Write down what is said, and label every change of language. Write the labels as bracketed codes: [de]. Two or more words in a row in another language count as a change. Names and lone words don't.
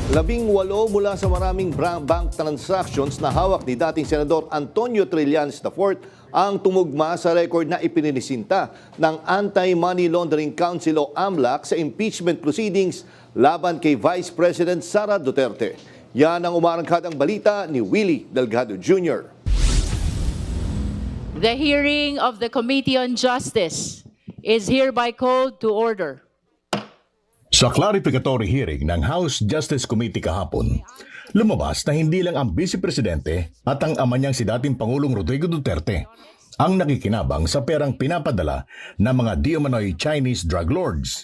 [tl] 18 mula sa maraming [en] bank transactions [tl] na hawak ni dating Senador Antonio Trillanes IV ang tumugma sa record na ipininisinta ng Anti-Money Laundering Council o AMLAC sa [en] impeachment proceedings [tl] laban kay Vice President Sara Duterte. Yan ang umarangkadang balita ni Willie Delgado Jr. [en] The hearing of the Committee on Justice is hereby called to order. [tl] Sa [en] clarificatory hearing [tl] ng House Justice Committee kahapon, lumabas na hindi lang ang Vice Presidente at ang ama niyang si dating Pangulong Rodrigo Duterte ang nakikinabang sa perang pinapadala ng mga di-umano'y Chinese [en] drug lords.